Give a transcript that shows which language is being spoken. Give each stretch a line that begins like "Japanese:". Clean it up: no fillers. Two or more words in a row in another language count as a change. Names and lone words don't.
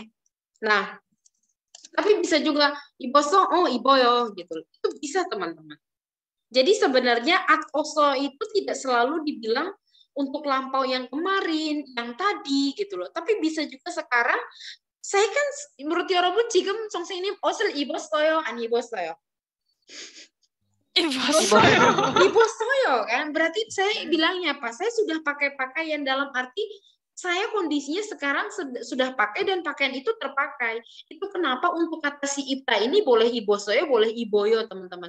Indonesian: Nah, tapi bisa juga ibosong, oh iboyo, gitu loh. Itu bisa, teman-teman. Jadi sebenarnya at-oso itu tidak selalu dibilang untuk lampau yang kemarin, yang tadi, gitu loh. Tapi bisa juga sekarang, saya kan menurut Yorobun
Korean: 지금 선생님 옷을 입었어요, 안 입었어요?
Indonesian: Ibossoyo kan, berarti saya bilangnya apa? Saya sudah pakai pakaian, dalam arti saya kondisinya sekarang sudah pakai dan pakaian itu terpakai. Itu kenapa untuk kata si ipta ini boleh ibossoyo, boleh iboyo, teman-teman.